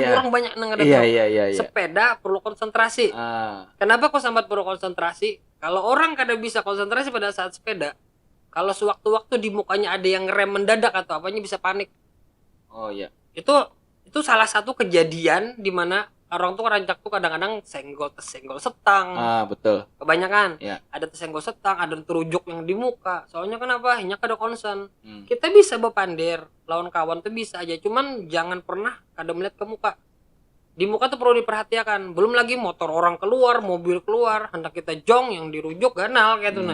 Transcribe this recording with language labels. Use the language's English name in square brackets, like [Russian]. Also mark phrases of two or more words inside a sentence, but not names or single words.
[Banjar] Orang banyak nang ada tahu. Sepeda perlu konsentrasi. Kenapa kok sambat perlu konsentrasi? Kalau orang kada bisa konsentrasi pada saat sepeda, kalau sewaktu-waktu di mukanya ada yang rem mendadak atau apanya, bisa panik. Itu salah satu kejadian di mana orang tuh rancak tuh kadang-kadang senggol setang. Betul. Kebanyakan. Ada tersenggol setang, ada terujuk yang di muka. Soalnya kenapa? Hanya kada konsen. Kita bisa bepandir, lawan kawan tuh bisa aja. Cuman jangan pernah kada melihat ke muka. Di muka tuh perlu diperhatikan. Belum lagi motor orang keluar, mobil keluar, hendak kita jong yang dirujuk ganal kayak tuh.